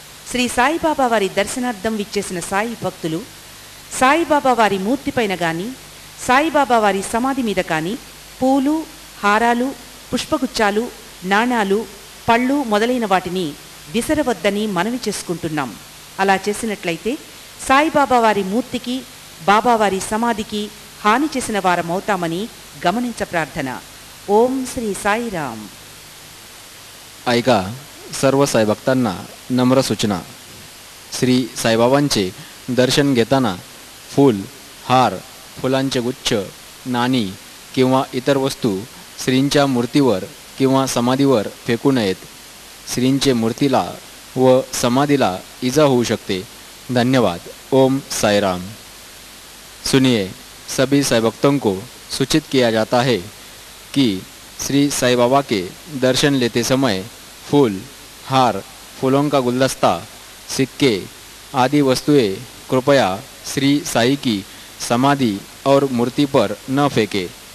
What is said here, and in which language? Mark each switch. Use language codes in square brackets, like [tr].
[te] శ్రీ సాయిబాబా వారి దర్శనార్థం విచ్చేసిన సాయి భక్తులు సాయిబాబా వారి మూర్తిపైన కానీ సాయిబాబా వారి సమాధి మీద కానీ పూలు హారాలు పుష్పగుచ్చాలు నాణాలు పళ్ళు మొదలైన వాటిని విసరవద్దని మనవి చేసుకుంటున్నాం. అలా చేసినట్లయితే సాయిబాబా వారి మూర్తికి బాబావారి సమాధికి హాని చేసిన వారమవుతామని గమనించ ప్రార్థన. ఓం శ్రీ సాయిరామ్. [mr] ऐका सर्व साईभक्तांना नम्र सूचना. श्री साईबाबांचे दर्शन घेताना फूल हार फुलांचे गुच्छ नाणी किंवा इतर वस्तू श्रींच्या मूर्तीवर किंवा समाधीवर फेकू नयेत. श्रींचे मूर्तीला व समाधीला इजा होऊ शकते. धन्यवाद. ओम साईराम. [hi] सुनिए, सभी साईभक्तों को सूचित किया जाता है कि श्री साई बाबा के दर्शन लेते समय फूल हार फूलों का गुलदस्ता सिक्के आदि वस्तुएं कृपया श्री साई की समाधि और मूर्ति पर न फेंके।